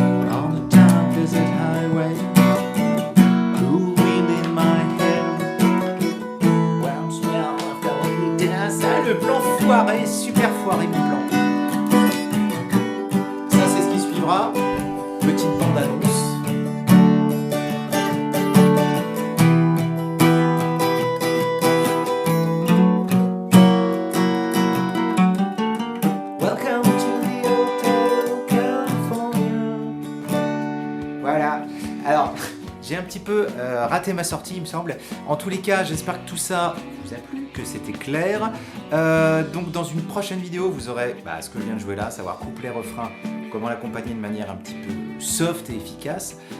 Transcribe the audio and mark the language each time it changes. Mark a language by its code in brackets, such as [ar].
[en] On the dark desert highway, cool wind in my hair, warm smell of the dance. [fr] Ah, le plan foiré, super foiré mon plan. Ça c'est ce qui suivra, petite bande annonce. [en] Welcome to the Hotel California. [fr] Voilà, alors j'ai un petit peu raté ma sortie il me semble. En tous les cas, j'espère que tout ça vous a plu, que c'était clair. Donc dans une prochaine vidéo, vous aurez ce que je viens de jouer là, savoir couplet, refrain, comment l'accompagner de manière un petit peu soft et efficace.